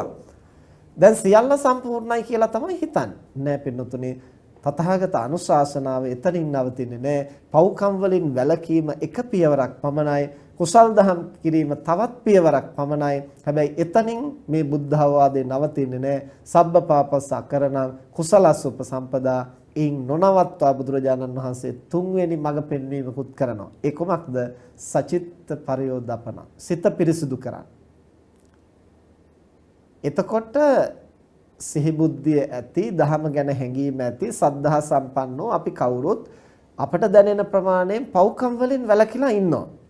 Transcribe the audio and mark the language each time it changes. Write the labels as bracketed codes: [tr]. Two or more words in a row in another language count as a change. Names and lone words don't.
[si] දැන් සියල්ල සම්පූර්ණයි කියලා තමයි හිතන්නේ. නෑ පින්නතුනේ, තථාගත අනුශාසනාව එතනින් නවතින්නේ නෑ. පව්කම් වලින් වැළකීම එක පියවරක් පමණයි. කුසල් දහම් කිරීම තවත් පියවරක් පමණයි. හැබැයි එතනින් මේ බුද්ධ අවවාදේ නවතින්නේ නෑ. [pi] සබ්බ පාපස්ස අකරණං කුසලස්ස උපසම්පදා. [si] එයින් නොනවත්වා බුදුරජාණන් වහන්සේ තුන්වෙනි මඟ පෙන්වීමකුත් කරනවා. ඒ කොමක්ද? [pi] සචිත්ත පරියෝදපන. [si] සිත පිරිසුදු කරන්න. එතකොට සිහි බුද්ධිය ඇති, දහම ගැන හැඟීම ඇති, [pi] සද්ධා සම්පන්නෝ [si] අපි කවුරුත් අපට දැනෙන ප්‍රමාණයෙන් පව්කම් වලින් වැළකීලා ඉන්නවා.